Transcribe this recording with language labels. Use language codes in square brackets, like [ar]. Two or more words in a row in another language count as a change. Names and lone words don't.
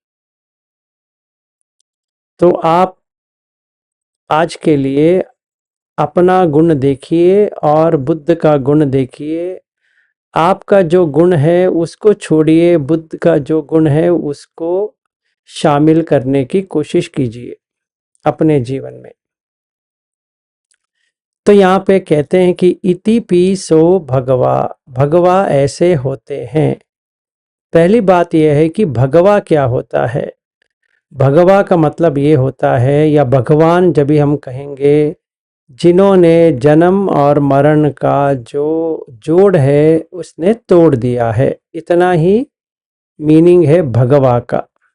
[hi] तो आप आज के लिए अपना गुण देखिए और बुद्ध का गुण देखिए। आपका जो गुण है उसको छोड़िए, बुद्ध का जो गुण है उसको शामिल करने की कोशिश कीजिए अपने जीवन में। तो यहाँ पे कहते हैं कि [pi] इति पीसो भगवा, [hi] भगवा ऐसे होते हैं। पहली बात यह है कि भगवा क्या होता है। भगवा का मतलब ये होता है, या भगवान जब भी हम कहेंगे, जिन्होंने जन्म और मरण का जो जोड़ है उसने तोड़ दिया है, इतना ही मीनिंग है भगवा का।